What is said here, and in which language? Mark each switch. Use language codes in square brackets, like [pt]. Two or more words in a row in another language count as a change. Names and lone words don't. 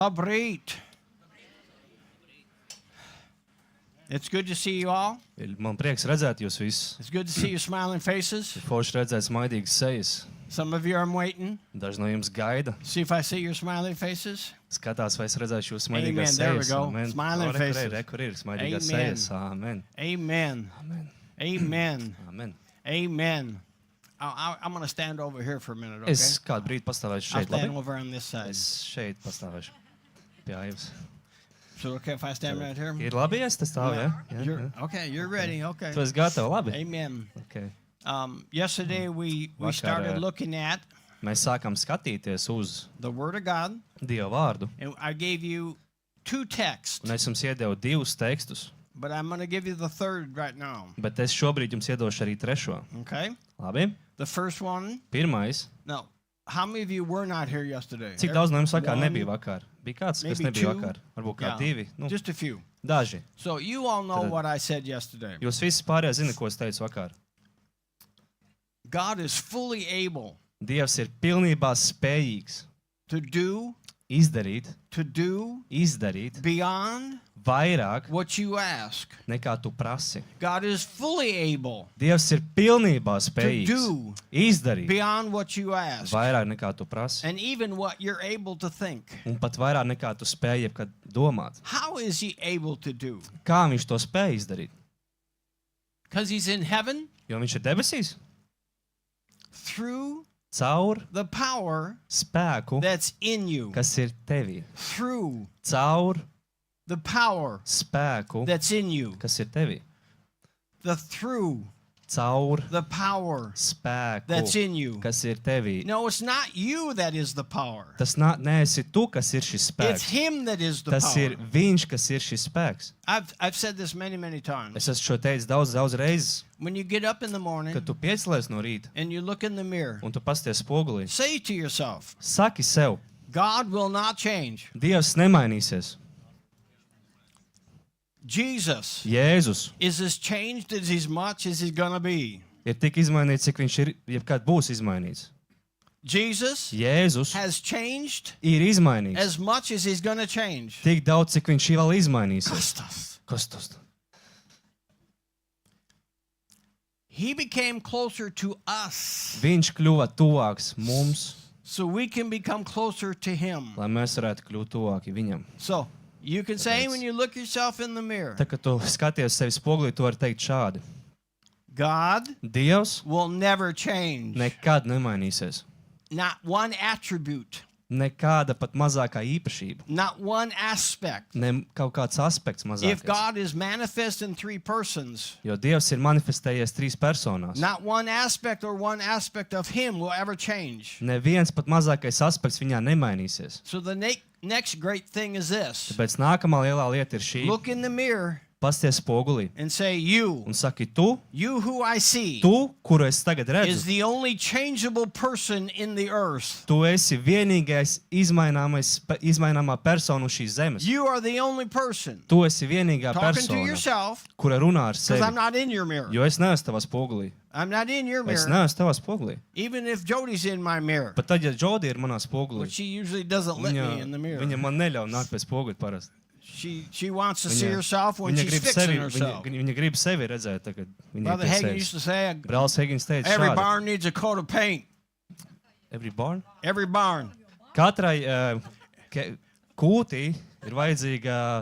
[lv] Labrīt. [en] It's good to see you all. [lv] Man prieks redzēt jūs visus. [en] It's good to see your smiling faces. [lv] Forši redzēt smaidīgas sejas. [en] Some of you are waiting. [lv] Daži no jums gaida. [en] See if I see your smiling faces. [lv] Skatās, vai es redzēšu jūsu Amen. smaidīgās [en] There we [lv] sejas. [en] go. Amen. Smiling faces. [lv] Kur ir smaidīgās Amen. sejas. Amen. Amen. Amen. Amen. Amen. Amen. [en] I'm going to stand over here for a minute, okay? [lv] Es kādu brīdi pastāvēšu [en] I'll [lv] šeit. [en] stand [lv] Labi? [en] over on this side. [lv] Es šeit pastāvēšu. Pie Aivas. [en] So okay if I stand right here? [lv] Ir labi, ja es te stāvu, ja? [en] Okay, you're ready. Okay. [lv] Tu esi gatavs, labi? Amen. [en] Okay. Yesterday we started looking at [lv] Mēs sākam skatīties uz [en] the Word of God, [lv] Dieva vārdu. [en] and I gave you two texts, [lv] Un es jums iedevu divus tekstus, [en] but I'm going to give you the third right now. [lv] bet es šobrīd jums iedošu arī trešo. [en] Okay? [lv] Labi? [en] The first one. [lv] Pirmais. [en] No. How many of you were not here yesterday? [lv] Cik daudz no jums vakar [en] One, [lv] nebija vakar? Bija kāds, kas [en] maybe [lv] nebija [en] two. [lv] vakar? Varbūt kā [en] Yeah. [lv] divi? Nu, [en] Just a few. [lv] daži. [en] So you all know [lv] Tad- [en] what I said yesterday. [lv] Jūs visi pārējie zina, ko es teicu vakar. [en] God is fully able [lv] Dievs ir pilnībā spējīgs [en] to do [lv] izdarīt [en] beyond [lv] vairāk [en] what you ask. [lv] nekā tu prasi. [en] God is fully able [lv] Dievs ir pilnībā [en] to [lv] spējīgs [en] do [lv] izdarīt [en] beyond what you ask. [lv] vairāk nekā tu prasi. [en] And even what you're able to think. [lv] Un pat vairāk nekā tu spēj jebkad domāt. [en] How is he able to do? [lv] Kā viņš to spēj izdarīt? [en] Because he's in heaven [lv] Jo viņš ir debesīs. [en] through [lv] Caur [en] the power [lv] spēku, [en] that's in you. [lv] kas ir tevī. [en] Through [lv] Caur [en] the power [lv] spēku, [en] that's in you. [lv] kas ir tevī. [en] The through [lv] Caur [en] the power [lv] spēku, [en] that's in you. [lv] kas ir tevī. [en] No, it's not you that is the power. [lv] Tas neesi tu, kas ir šis [en] It's [lv] spēks. [en] him that is the [lv] Tas ir [en] power. [lv] viņš, kas ir šis spēks. [en] I've said this many times. [lv] Es esmu šo teicis daudz reizes, [en] When you get up in the morning [lv] kad tu piecelies no rīta [en] and you look in the mirror, [lv] un tu pasties spogulī. [en] say to yourself, [lv] Saki sev, [en] God will not change. [lv] Dievs nemainīsies. [en] Jesus [lv] Jēzus [en] is as changed as much as he's going to be. [lv] ir tik izmainīts, cik viņš ir, jebkad būs izmainīts. [en] Jesus [lv] Jēzus [en] has changed [lv] ir izmainīts. [en] as much as he's going to change. [lv] Tik daudz, cik viņš vēl izmainīsies. [en] Costas. [lv] Kas tas? [en] He became closer to us [lv] Viņš kļuva tuvāks mums, [en] so we can become closer to him. [lv] lai mēs varētu kļūt tuvāki viņam. [en] So you can say when you look yourself in the mirror, [lv] Tā, kad tu skaties sevi spogulī, tu vari teikt šādi. [en] God [lv] Dievs [en] will never change. [lv] nekad nemainīsies. [en] Not one attribute, [lv] Nekāda pat mazākā īpašība. [en] not one aspect. [lv] Ne kaut kāds aspekts [en] If [lv] mazākais. [en] God is manifest in three persons, [lv] Jo Dievs ir manifestējies trīs personās. [en] not one aspect or one aspect of him will ever change. [lv] Neviens pat mazākais aspekts viņā nemainīsies. [en] So the next great thing is this. [lv] Tāpēc nākamā lielā lieta ir šī. [en] Look in the mirror [lv] Pasties spogulī [en] and say, you [lv] un saki, tu, [en] who I see, [lv] kuru es tagad [en] is [lv] redzu, [en] the only changeable person in the earth. [lv] tu esi vienīgais izmaināmā persona uz šīs zemes. [en] You are the only person [lv] Tu esi vienīgā [en] talking to [lv] persona, [en] yourself, [lv] kura runā ar [en] because I'm [lv] sevi. [en] not in your mirror. [lv] Jo es neesmu tavā spogulī. [en] I'm not in your [lv] Es [en] mirror. [lv] neesmu tavā spogulī. [en] Even if Jody's in my mirror, [lv] Pat tad, ja Džodi ir manā spogulī, [en] but she usually doesn't let me in the mirror. [lv] viņa man neļauj nākt pie spoguļa parasti. [en] She wants to see herself when she's fixing herself. [lv] Viņa grib sevi redzēt, tagad viņa [en] Brother [lv] ir pie [en] Hagin used [lv] sevis. [en] to say, [lv] Brālis Hegins teica [en] every [lv] šādi. [en] barn needs a coat of paint. Every barn? Every barn. [lv] Katrai kūtī ir vajadzīga